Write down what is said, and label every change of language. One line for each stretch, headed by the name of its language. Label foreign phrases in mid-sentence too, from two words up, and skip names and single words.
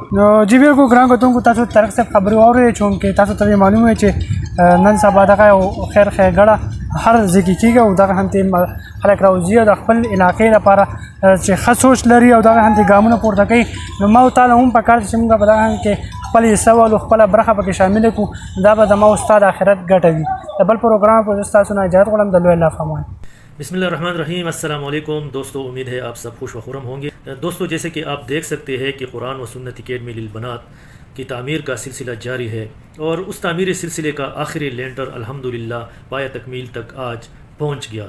Pashto: نو جی بالکل ګران کتونکو، تاسو طارق صاحب خبرې واورئ چونکې تاسو ته معلومه وي چې نن سبا دغه یو خیر ښېګړه هر ځای کې کېږي او دغه هلته خلک راوځي او د خپل علاقې لپاره چې ښه سوچ لري او دغه هلته ګامونه پورته کوي. نو ما او تعالی هم پکار چې موږ په دغه کې خپل حصه والو، خپله برخه پکې شامله کړو. دا به زما او ستا د آخرت ګټه وي. د بل پروګرام په زه ستاسو نه اجازت غواړم. د لوی الله فامان.
Arabic: بسم اللہ الرحمن الرحیم. السلام علیکم
Urdu: دوستو، امید ہے آپ سب خوش و خرم ہوں گے. دوستو جیسے کہ آپ دیکھ سکتے ہیں کہ قرآن و سنت اکیڈمی للبنات کی تعمیر کا سلسلہ جاری ہے اور اس تعمیری سلسلے کا آخری لینٹر الحمدللہ پایہ تکمیل تک آج پہنچ گیا.